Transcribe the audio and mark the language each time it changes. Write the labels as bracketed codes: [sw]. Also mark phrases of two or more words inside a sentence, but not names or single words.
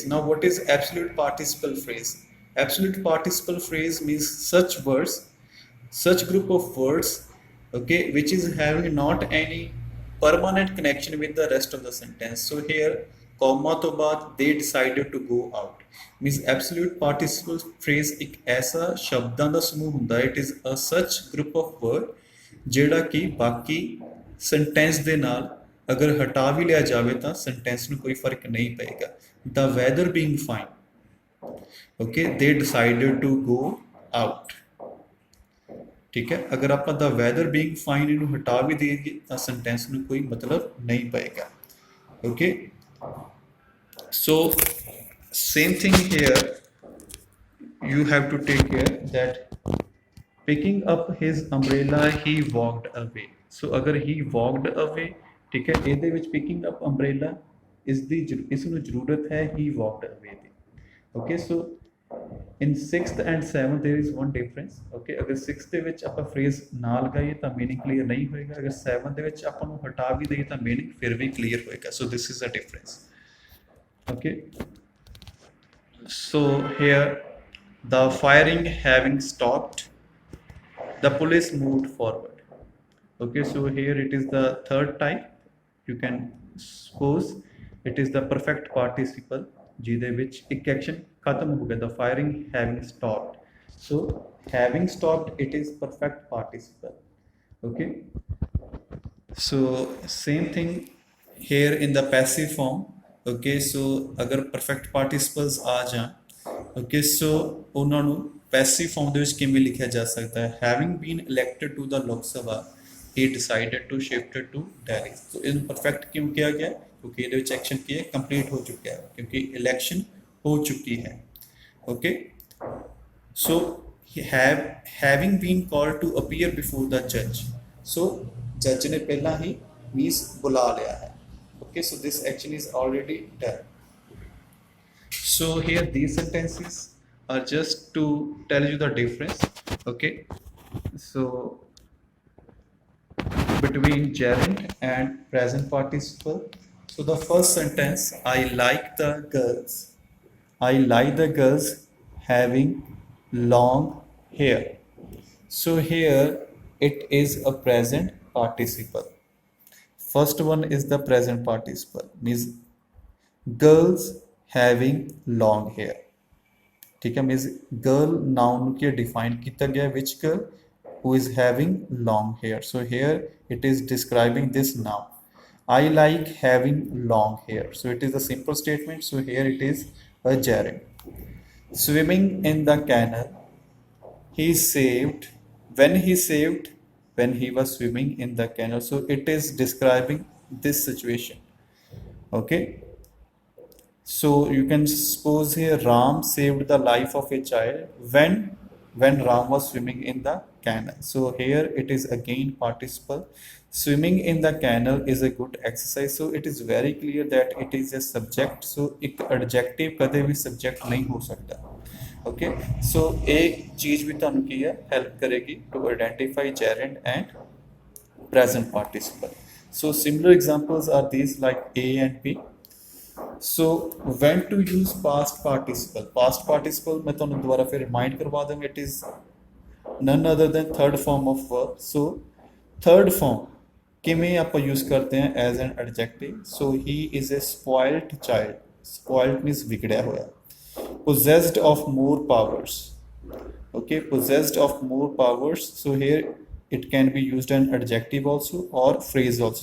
[en] Now what is absolute participle phrase? Absolute participle phrase means such words, such group of words, okay, which is having not any permanent connection with the rest of the sentence. So here comma to baad they decided to go out, means absolute participle phrase [hi] एक ऐसा शब्दां [pa] ਦਾ ਸਮੂਹ ਹੁੰਦਾ. [en] It is a such group of word [pa] ਜਿਹੜਾ ਕਿ ਬਾਕੀ [hi] sentence [pa] ਦੇ ਨਾਲ [hi] अगर हटा भी लिया जाए तो sentence [pa] ਨੂੰ ਕੋਈ [hi] फर्क नहीं पएगा. [en] The weather being fine, okay, they decided to go out. [hi] ठीक है, अगर आप [en] the weather being fine [pa] ਇਹਨੂੰ ਹਟਾ ਵੀ ਦੇਈਏ ਤਾਂ sentence ਨੂੰ ਕੋਈ [hi] मतलब नहीं पएगा. [en] Okay, so same thing here, you have to take care that picking up his umbrella he walked away. So अगर he walked away, [hi] ठीक है, [pa] ਇਹਦੇ ਵਿੱਚ [en] picking up umbrella [pa] ਇਸ ਨੂੰ ਜ਼ਰੂਰਤ ਹੈ [en] he walked away [pa] ਦੀ. [en] Okay, so in 6th and 7th there is one difference. [pa] Okay, ਅਗਰ 6th ਦੇ ਵਿੱਚ ਆਪਾਂ phrase ਨਾ ਲਗਾਈਏ ਤਾਂ meaning clear ਨਹੀਂ ਹੋਏਗਾ. ਅਗਰ 7th ਦੇ ਵਿੱਚ ਆਪਾਂ ਨੂੰ ਹਟਾ ਵੀ ਦਈਏ ਤਾਂ meaning ਫਿਰ ਵੀ clear ਹੋਏਗਾ. [en] So this is a difference. Okay, so here the firing having stopped, the police moved forward. Okay, so here it is the third type. You can suppose it is the perfect participle [pa] ਜਿਹਦੇ ਵਿੱਚ ਇੱਕ ਐਕਸ਼ਨ ਖਤਮ ਹੋ ਗਿਆ, [en] the firing having stopped. So having stopped, it is perfect participle. Okay, so same thing here in the passive form. Okay, so अगर perfect participles आ जाਣ, okay, so [pa] ਉਹਨਾਂ ਨੂੰ [en] passive form [pa] ਦੇ ਵਿੱਚ ਕਿਵੇਂ ਲਿਖਿਆ ਜਾ ਸਕਦਾ ਹੈ, [en] having been elected to the Lok Sabha he decided to shift to Delhi। [pa] so ਇਹਨੂੰ ਪਰਫੈਕਟ ਕਿਉਂ ਕਿਹਾ ਗਿਆ, ਕਿਉਂਕਿ ਇਹਦੇ ਵਿੱਚ ਐਕਸ਼ਨ ਕੀ ਹੈ, ਕੰਪਲੀਟ ਹੋ ਚੁੱਕਿਆ ਹੈ, ਕਿਉਂਕਿ ਇਲੈਕਸ਼ਨ ਹੋ ਚੁੱਕੀ ਹੈ। [en] ਓਕੇ, so he having been called to appear before the judge। [pa] so judge ਨੇ ਪਹਿਲਾਂ ਹੀ means ਬੁਲਾ ਲਿਆ ਹੈ। [en] okay, so this action is already done। so here these sentences are just to tell you the difference, okay, so between gerund and present participle। so the first sentence, I like the girls, I like the girls having long hair। so here it is a present participle। first one is the present participle, means girls having long hair। [hi] ठीक है, [en] means girl noun [hi] के डिफाइन किया गया, [en] which girl, who is having long hair। so here it is describing this noun, I like having long hair। so it is a simple statement, so here it is a gerund। swimming in the canal, he saved, when he was swimming in the canal। so it is describing this situation। okay, so you can suppose here Ram saved the life of a child when Ram was swimming in the canal। so here it is again participle, swimming in the canal is a good exercise। so it is very clear that it is a subject। [hi] so एक adjective कदे भी subject नहीं हो सकता। [en] okay, so [hi] एक चीज भी [pa] ਤੁਹਾਨੂੰ ਕੀ ਹੈ [en] help ਕਰੇਗੀ to identify gerund and present participle। so similar examples are these like A and B। so when to use past participle, past participle मैं [pa] ਤੁਹਾਨੂੰ ਦੁਬਾਰਾ ਫਿਰ [en] remind [hi] करवा दूंगा, [en] it is none other than third form of verb। so third form [hi] किमें आप यूज करते हैं [en] as an adjective। so he is a spoiled child, spoiled means [hi] बिगड़ा हुआ, [en] possessed of more powers। okay, possessed of more powers, so here it can be used an adjective also or phrase also।